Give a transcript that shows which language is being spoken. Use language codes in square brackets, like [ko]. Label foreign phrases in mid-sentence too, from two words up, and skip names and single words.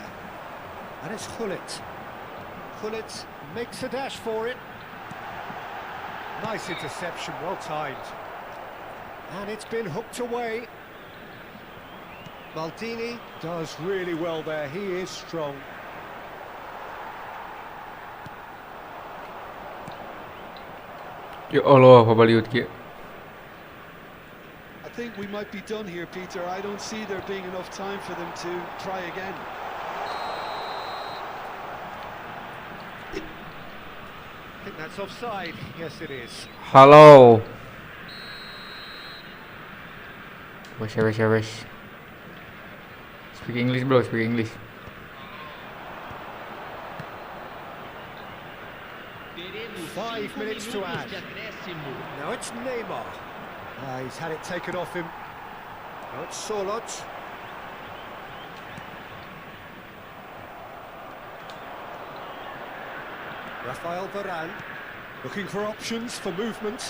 [en] And it's Gullit. Gullit makes a dash for it. Nice interception, well timed. And it's been hooked away. Maldini does really well there, he is strong. Ya Allah, apa baliut kia? I think we might be done here, Peter. I don't see there being enough time for them to try again. I think that's offside. Yes, it is. [jv] Halo. Wes. [en] Speak English, bro. Speak English. [pt] Teremos [en] 5 minutes to add. [pt] de acréscimo. [en] Now it's Neymar. He's had it taken off him. Now it's Solot. Rafael Varane. Looking for options for movement.